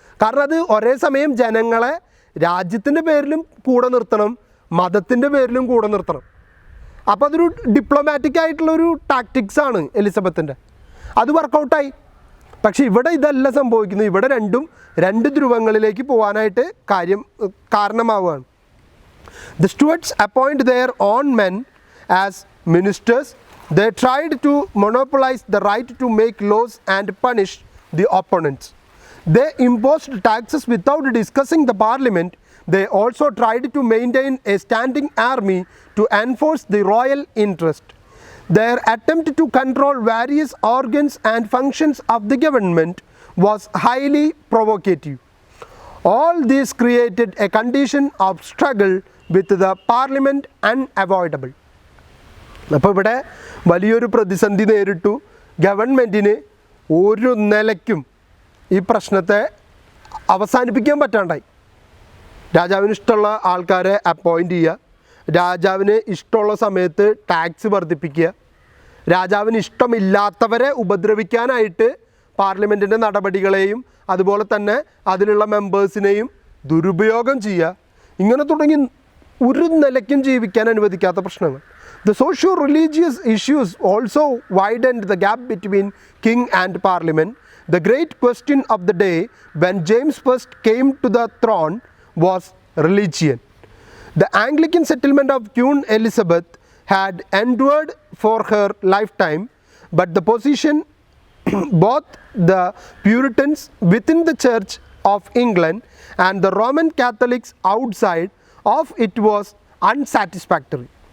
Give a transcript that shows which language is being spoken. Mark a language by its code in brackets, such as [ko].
[ml] കാരണം അത് ഒരേ സമയം ജനങ്ങളെ രാജ്യത്തിൻ്റെ പേരിലും കൂടെ നിർത്തണം, മതത്തിൻ്റെ പേരിലും കൂടെ നിർത്തണം. അപ്പോൾ അതൊരു ഡിപ്ലോമാറ്റിക് ആയിട്ടുള്ളൊരു ടാക്ടിക്സാണ് എലിസബത്തിൻ്റെ. അത് വർക്കൗട്ടായി. പക്ഷേ ഇവിടെ ഇതല്ല സംഭവിക്കുന്നത്. ഇവിടെ രണ്ടും രണ്ട് ധ്രുവങ്ങളിലേക്ക് പോകാനായിട്ട് കാരണമാവുകയാണ്. [en] The Stuarts appoint their own men as ministers. They tried to monopolize the right to make laws and punish the opponents. They imposed taxes without discussing the parliament. They also tried to maintain a standing army to enforce the royal interest. Their attempt to control various organs and functions of the government was highly provocative. All this created a condition of struggle with the parliament unavoidable. [ml] അപ്പോൾ ഇവിടെ വലിയൊരു പ്രതിസന്ധി നേരിട്ടു. ഗവൺമെൻറ്റിന് ഒരു നിലയ്ക്കും ഈ പ്രശ്നത്തെ അവസാനിപ്പിക്കാൻ പറ്റാണ്ടായി. രാജാവിന് ഇഷ്ടമുള്ള ആൾക്കാരെ അപ്പോയിൻ്റ് ചെയ്യുക, രാജാവിന് ഇഷ്ടമുള്ള സമയത്ത് ടാക്സ് വർദ്ധിപ്പിക്കുക, രാജാവിന് ഇഷ്ടമില്ലാത്തവരെ ഉപദ്രവിക്കാനായിട്ട് പാർലമെൻറ്റിൻ്റെ നടപടികളെയും അതുപോലെ തന്നെ അതിലുള്ള മെമ്പേഴ്സിനെയും ദുരുപയോഗം ചെയ്യുക, ഇങ്ങനെ തുടങ്ങി ഒരു നിലയ്ക്കും ജീവിക്കാൻ അനുവദിക്കാത്ത പ്രശ്നങ്ങൾ. [en] The socio-religious issues also widened the gap between king and parliament. The great question of the day when James I came to the throne was religion. The Anglican settlement of Queen Elizabeth had endured for her lifetime, but the position both the Puritans within the Church of England and the Roman Catholics outside of it was unsatisfactory.